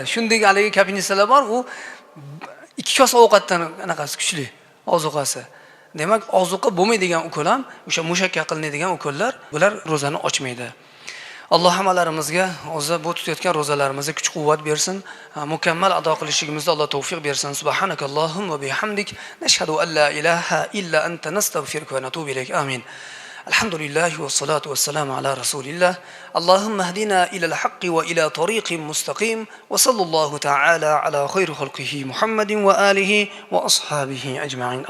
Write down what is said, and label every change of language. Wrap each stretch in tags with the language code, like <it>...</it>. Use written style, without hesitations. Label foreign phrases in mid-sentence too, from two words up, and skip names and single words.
<uz>Shunday haligi kapinsalar bor, u 2 kosa ovqatdan anaqasi kuchli ozuqasi. Demak, ozuqa bo'lmaydigan ukol ham o'sha mushakka qilinadigan ukollar, bular ro'zani ochmaydi. Alloh hammalarimizga o'zi bu tutayotgan ro'zalarimizga kuch-quvvat bersin, mukammal ado qilishimizga Alloh tavfiq bersin.</uz> <ar>سبحانك اللهم وبحمدك نشهد أن لا إله إلا أنت نستغفرك ونتوب إليك. Amin. الحمد لله والصلاة والسلام على رسول الله. اللهم اهدنا إلى الحق وإلى طريق مستقيم وصلى الله تعالى على خير خلقه محمد وآله وأصحابه أجمعين.</ar>